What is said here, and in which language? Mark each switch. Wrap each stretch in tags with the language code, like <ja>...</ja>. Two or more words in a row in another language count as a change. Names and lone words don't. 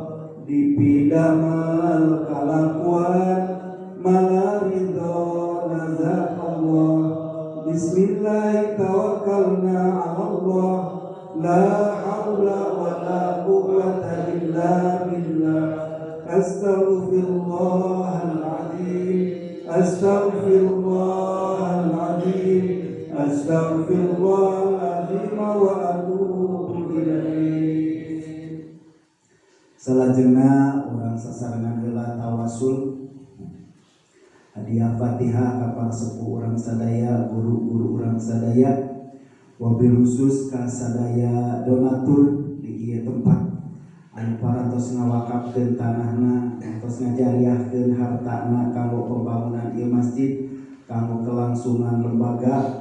<su>dipidamel kalakuan malaridho</su> <ar>ذات الله بسم الله توكلنا على الله لا حول ولا قوة إلا بالله أستغفر الله العظيم أستغفر الله العظيم أستغفر الله العظيم وأتوب إليه.</ar> <su>Salajengna urang sasarengan heula tawasul hadiah Fatihah ka para sepuh urang sadaya, guru-guru urang sadaya,</su> <ar>wabil khusus</ar> <su>ka sadaya donatur di ieu tempat anu parantos ngawakafkeun tanahna, parantos ngajariahkeun hartana kanggo pembangunan ieu masjid, kanggo kelangsungan lembaga.</su>